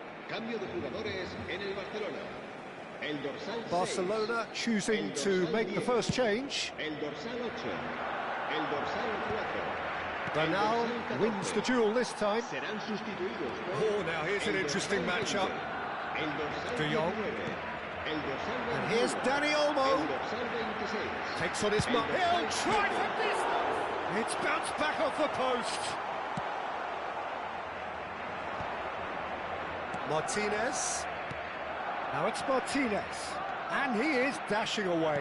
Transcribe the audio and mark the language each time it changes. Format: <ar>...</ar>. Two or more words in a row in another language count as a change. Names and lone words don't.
<es>Cambio de jugadores en el Barcelona. El dorsal 6.</es> <en>Barcelona choosing to make the first change.</en> <es>El dorsal 8. El dorsal 4.</es> <en>Bernal wins the duel this time.</en> <es>Serán sustituidos por</es> <en>Oh, now here's an interesting matchup.</en> <es>el dorsal De Jong. 19. El dorsal 21.</es> <en>And here's Dani Olmo.</en> <es>El dorsal 26.</es> <en>Takes on his mark. He'll try from distance. It's bounced back off the post. Martinez. Now it's Martinez. And he is dashing away.</en>